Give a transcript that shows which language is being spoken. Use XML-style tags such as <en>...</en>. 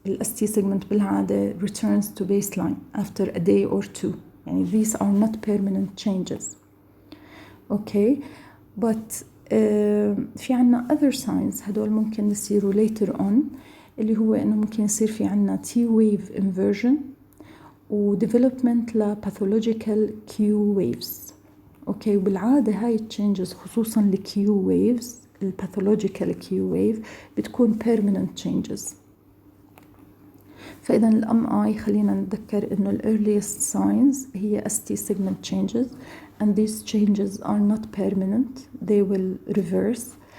<en>ال ST segment بالعادة returns to baseline after a day or 2. يعني these are not permanent changes.</en> <ar>Okay, but في عنا other signs هدول ممكن يصيروا later on، اللي هو إنه ممكن يصير في عنا T-wave inversion و development ل pathological Q waves. أوكي، وبالعادة هاي changes خصوصاً ل Q waves، ال pathological Q wave بتكون permanent changes. فإذا ال MI خلينا نتذكر إنه ال earliest signs هي ST segment changes</ar> <en>and these changes are not permanent, they will reverse.</en>